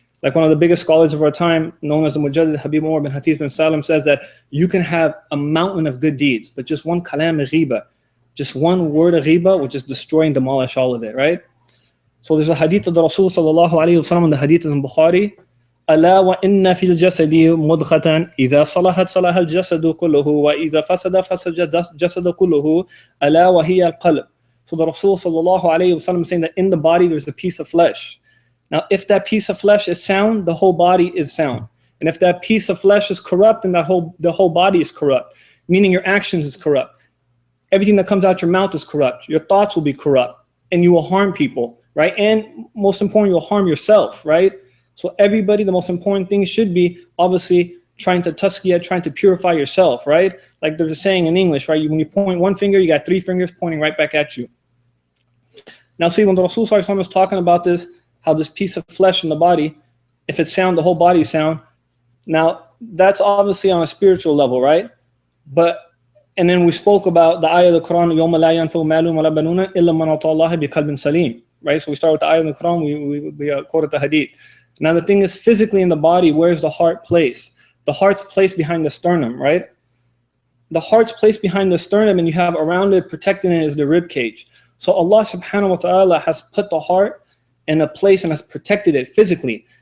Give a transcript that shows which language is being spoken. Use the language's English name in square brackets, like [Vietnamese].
[English] Like one of the biggest scholars of our time, known as the Mujaddid Habib Umar bin Hafiz bin Salam, says that you can have a mountain of good deeds, but just one kalam ghiba, just one word of ghiba will just destroy and demolish all of it, right? So there's a hadith of the Rasul sallallahu alayhi wa sallam, and the hadith is in Bukhari, [Arabic] ألا وإن في الجسد مضغة إذا صلحت صلح الجسد كله وإذا فسد الجسد كله ألا وهي القلب. [English] So the Rasul sallallahu alayhi wa sallam is saying that in the body there's a piece of flesh. Now if that piece of flesh is sound, the whole body is sound. And if that piece of flesh is corrupt, then the whole body is corrupt, meaning your actions is corrupt. Everything that comes out your mouth is corrupt. Your thoughts will be corrupt and you will harm people, right? And most important, you'll harm yourself, right? So everybody, the most important thing should be obviously trying to tazkiyah, trying to purify yourself, right? Like there's a saying in English, right? When you point one finger, you got 3 fingers pointing right back at you. Now see, when the Rasul sallallahu alaihi wasallam is talking about this, how this piece of flesh in the body, if it's sound, the whole body is sound. Now that's obviously on a spiritual level, right? And then we spoke about the ayah of the Quran, [Arabic] يَوْمَ لَا يَنْفَعُ مَالٌ وَلَا بَنُونَ إِلَّا مَنْ أَطَاعَ اللَّهَ بِقَلْبٍ سَلِيمٍ, [English] right? So we start with the ayah of the Quran, we quoted the hadith. Now the thing is, physically in the body, where's the heart placed? The heart's placed behind the sternum, right? The heart's placed behind the sternum, and you have around it, protecting it, is the rib cage. So Allah subhanahu wa ta'ala has put the heart in a place and has protected it physically.